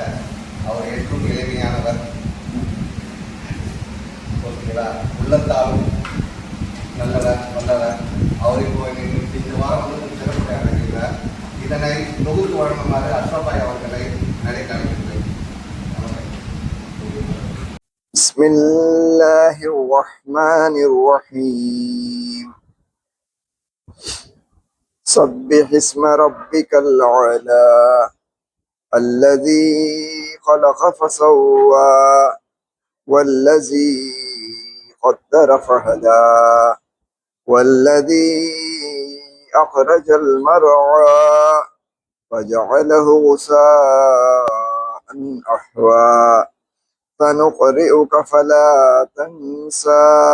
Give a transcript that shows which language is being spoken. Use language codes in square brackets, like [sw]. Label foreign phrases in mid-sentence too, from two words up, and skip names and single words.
[ta] அவர் என்றும் எளிமையானவர், ஓகேங்களா, உள்ளத்தாலும் நல்லவர் வல்லவர். அவர் இப்போ இந்த வாரம் வந்து சிறப்பு அடைகிறார். இதனை தொகுத்து வழங்குமாறு அஷ்ரபாய் அவர்களை நடைபெறுகிறேன். [ar] بسم الله الرحمن الرحيم سبح اسم ربك الأعلى الذي خلق فسوى والذي قدر فهدى والذي أخرج المرعى فجعله غثاء أحوى سنقرئك فلا تنسى